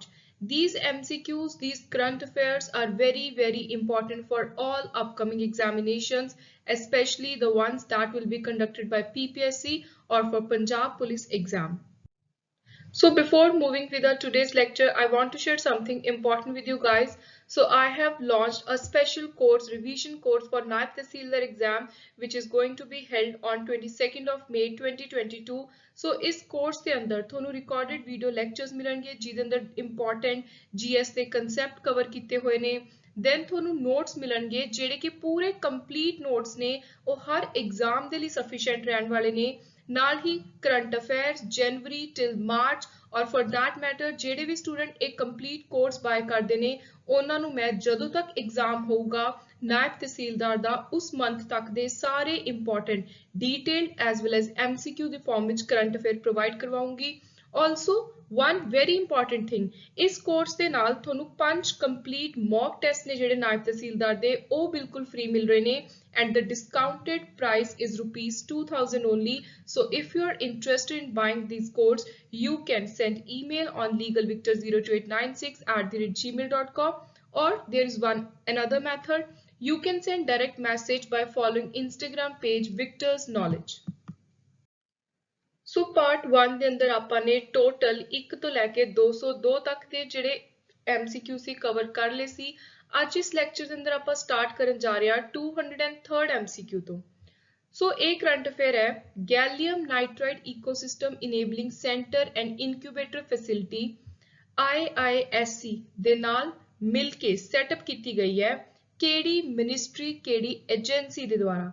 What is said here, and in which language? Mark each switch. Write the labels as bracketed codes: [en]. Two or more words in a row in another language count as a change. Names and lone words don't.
[en] These MCQs, these current affairs are very important for all upcoming examinations, especially the ones that will be conducted by PPSC or for Punjab Police exam. So before moving with our today's lecture, I want to share something important with you guys. So I have launched a special course, revision course for Naib Tehsildar exam, which is going to be held on 22nd of May 2022. [pa] So ਇਸ course ਕੇ ਅੰਦਰ ਥੋਨੂ [en] recorded video lectures [pa] ਮਿਲਣਗੇ ਜਿਹਦੇ ਅੰਦਰ important GS ਦੇ [en] concept cover [pa] ਕੀਤੇ ਹੋਏ ਨੇ। then ਤੁਹਾਨੂੰ notes ਮਿਲਣਗੇ ਜਿਹੜੇ ਕਿ ਪੂਰੇ [en] complete notes [pa] ਨੇ ਉਹ ਹਰ exam ਦੇ ਲਈ sufficient ਰਹਿਣ ਵਾਲੇ ਨੇ। ਨਾਲ ਹੀ [en] current affairs January till March [pa] ਔਰ [en] for that matter [pa] ਜਿਹੜੇ ਵੀ ਸਟੂਡੈਂਟ ਇੱਕ [en] complete course buy [pa] ਕਰਦੇ ਨੇ ਉਹਨਾਂ ਨੂੰ ਮੈਂ ਜਦੋਂ ਤੱਕ ਐਗਜ਼ਾਮ ਹੋਊਗਾ ਨਾਇਬ ਤਹਿਸੀਲਦਾਰ ਦਾ ਉਸ ਮੰਥ ਤੱਕ ਦੇ ਸਾਰੇ [en] important detailed as well as MCQ [pa] ਦੇ ਫਾਰਮ ਵਿੱਚ [en] current affair provide [pa] ਕਰਵਾਉਂਗੀ। [en] Also, one very important thing, [pa] ਇਸ ਕੋਰਸ ਦੇ ਨਾਲ ਤੁਹਾਨੂੰ 5 [en] complete mock test [pa] ਨੇ ਜਿਹੜੇ ਨਾਇਬ ਤਹਿਸੀਲਦਾਰ ਦੇ ਉਹ ਬਿਲਕੁਲ ਫ੍ਰੀ ਮਿਲ ਰਹੇ ਨੇ [en] and the discounted price is rupees 2000 only. So if you are interested in buying these course, you can send email on legalvictor02896@gmail.com, or there is another method. You can send direct message by following Instagram page Victor's Knowledge. [pa] ਸੋ ਪਾਰਟ 1 ਦੇ ਅੰਦਰ ਆਪਾਂ ਨੇ ਟੋਟਲ 1 ਤੋਂ ਲੈ ਕੇ 202 ਤੱਕ ਦੇ ਜਿਹੜੇ MCQ ਸੀ ਕਵਰ ਕਰ ਲਏ ਸੀ। ਅੱਜ ਇਸ ਲੈਕਚਰ ਦੇ ਅੰਦਰ ਆਪਾਂ ਸਟਾਰਟ ਕਰਨ ਜਾ ਰਹੇ ਹਾਂ 203rd MCQ ਤੋਂ। ਸੋ ਇਹ [en] current affair [pa] ਹੈ ਗੈਲੀਅਮ ਨਾਈਟ੍ਰਾਈਡ ਇਕੋਸਿਸਟਮ ਇਨੇਬਲਿੰਗ ਸੈਂਟਰ ਐਂਡ ਇਨਕਿਊਬੇਟਰ ਫੈਸਿਲਿਟੀ IISC ਦੇ ਨਾਲ ਮਿਲ ਕੇ ਸੈਟਅਪ ਕੀਤੀ ਗਈ ਹੈ ਕਿਹੜੀ ਮਿਨਿਸਟਰੀ ਕਿਹੜੀ ਏਜੰਸੀ ਦੇ ਦੁਆਰਾ।